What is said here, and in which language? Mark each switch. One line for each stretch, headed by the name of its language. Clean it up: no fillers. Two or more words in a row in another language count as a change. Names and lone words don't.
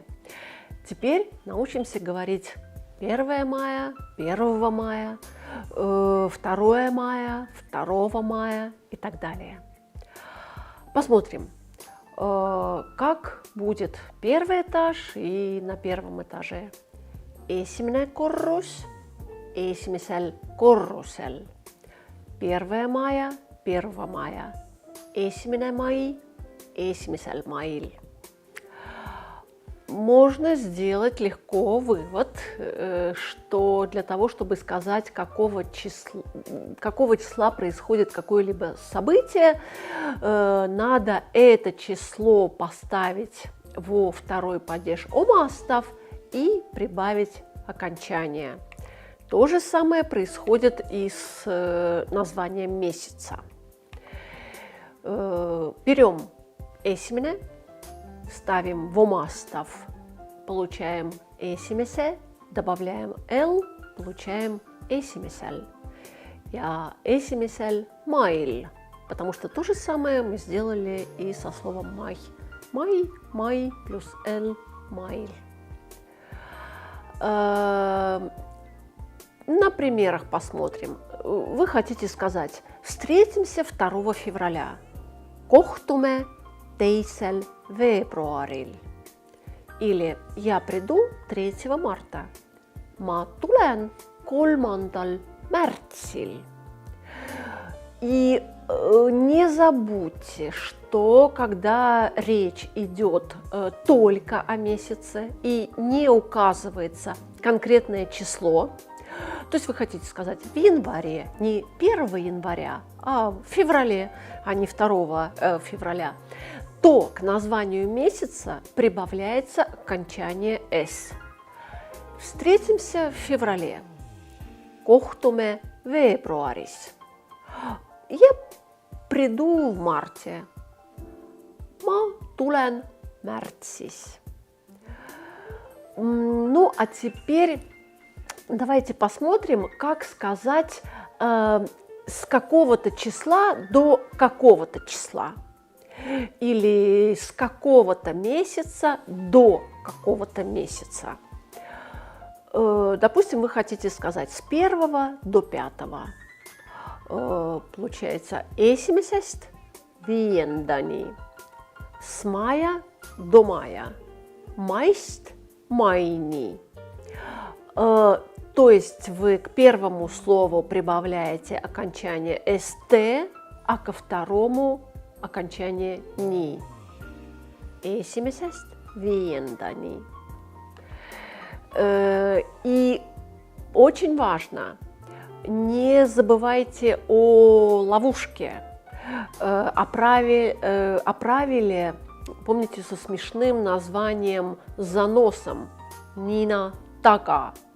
Russian: Теперь научимся говорить 1 мая, 1 мая, 2 мая, 2 мая и так далее. Посмотрим, как будет первый этаж и на первом этаже.
Estonian: Esimene korrus, esimesel korrusel.
Russian: 1 мая, 1 мая.
Estonian: Esimene mai, esimesel mail.
Russian: Можно сделать легко вывод, что для того, чтобы сказать, какого числа происходит какое-либо событие, надо это число поставить во второй падеж омастов и прибавить окончание. То же самое происходит и с названием месяца. Берем esimene, ставим в омастов, получаем esimese, добавляем l, получаем esimesel.
Estonian: Ja esimesel mail,
Russian: потому что то же самое мы сделали и со словом май. Май плюс l, mail. На примерах посмотрим. Вы хотите сказать: встретимся 2 февраля.
Estonian: Kohtume 2. veebruaril.
Russian: Или я приду 3 марта.
Estonian: Ma tulen 3. märtsil.
Russian: И не забудьте, что когда речь идет только о месяце и не указывается конкретное число, то есть вы хотите сказать в январе, не 1 января, а в феврале, а не 2 февраля, то к названию месяца прибавляется окончание «с». Встретимся в феврале.
Estonian: Kohtume veebruaris.
Russian: Я приду в марте.
Estonian: Ma tulen märtsis.
Russian: Ну, а теперь давайте посмотрим, как сказать с какого-то числа до какого-то числа. Или с какого-то месяца до какого-то месяца. Допустим, вы хотите сказать с 1 до 5.
Estonian: Получается esimesest viiendani.
Russian: С мая до мая.
Estonian: Maist maini.
Russian: То есть вы к первому слову прибавляете окончание st, а ко второму окончание ни.
Estonian: Esimesest viiendani.
Russian: И очень важно, не забывайте о ловушке, о правиле, помните, со смешным названием с заносом Нина Така,